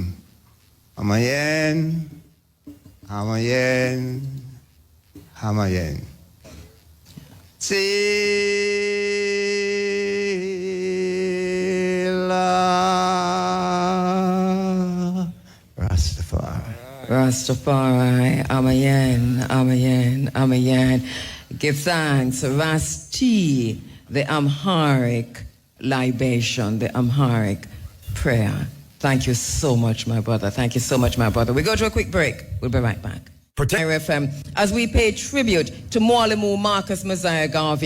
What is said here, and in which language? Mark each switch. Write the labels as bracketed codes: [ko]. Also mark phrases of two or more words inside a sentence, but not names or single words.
[en] Amayen. Hamayen, Hamayen. Sila Rastafari. Rastafari, Amayen, Amayen, Amayen. Give thanks, Rasti, the Amharic libation, the Amharic prayer. Thank you so much, my brother. Thank you so much, my brother. We go to a quick break. We'll be right back. FM, as we pay tribute to Mwalimu Marcus Messiah Garvey.